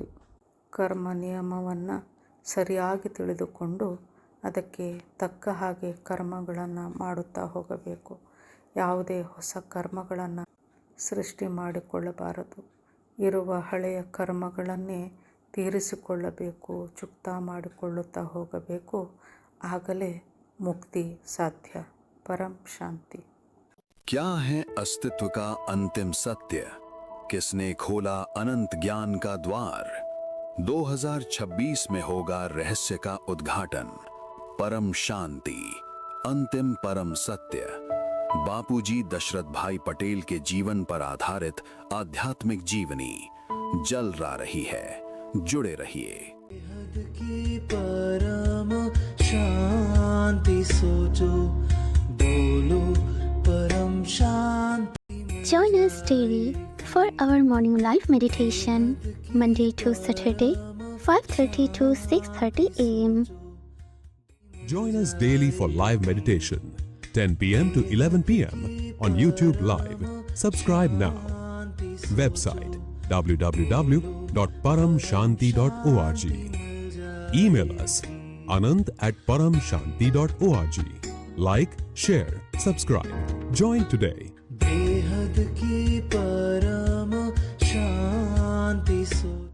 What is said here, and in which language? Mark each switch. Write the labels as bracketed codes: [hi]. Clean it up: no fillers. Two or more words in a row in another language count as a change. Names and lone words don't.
[kn] ಕರ್ಮ ನಿಯಮವನ್ನು ಸರಿಯಾಗಿ ತಿಳಿದುಕೊಂಡು ಅದಕ್ಕೆ ತಕ್ಕ ಹಾಗೆ ಕರ್ಮಗಳನ್ನು ಮಾಡುತ್ತಾ ಹೋಗಬೇಕು. ಯಾವುದೇ ಹೊಸ ಕರ್ಮಗಳನ್ನು ಸೃಷ್ಟಿ ಮಾಡಿಕೊಳ್ಳಬಾರದು. ಇರುವ ಹಳೆಯ ಕರ್ಮಗಳನ್ನೇ ತೀರಿಸಿಕೊಳ್ಳಬೇಕು, ಚುಕ್ತಾ ಮಾಡಿಕೊಳ್ಳುತ್ತಾ ಹೋಗಬೇಕು. ಆಗಲೇ ಮುಕ್ತಿ ಸಾಧ್ಯ. [hi] परम शांति। क्या है अस्तित्व का अंतिम सत्य? किसने खोला अनंत ज्ञान का द्वार? 2026 में होगा रहस्य का उद्घाटन। परम शांति, अंतिम परम सत्य। बापूजी दशरथ भाई पटेल के जीवन पर आधारित आध्यात्मिक जीवनी जल रही है। जुड़े रहिए। की परम शांति सोचो, बोलो परम शांति। [en] Join us daily for our morning live meditation, Monday to Saturday, 5:30 to 6:30 a.m. Join us daily for live meditation, 10 p.m. to 11 p.m. on YouTube Live. Subscribe now. Website www.paramshanti.org. Email us anant@paramshanti.org. Like, share, subscribe. Join today. [hi] बेहद की परम शांति सोचो।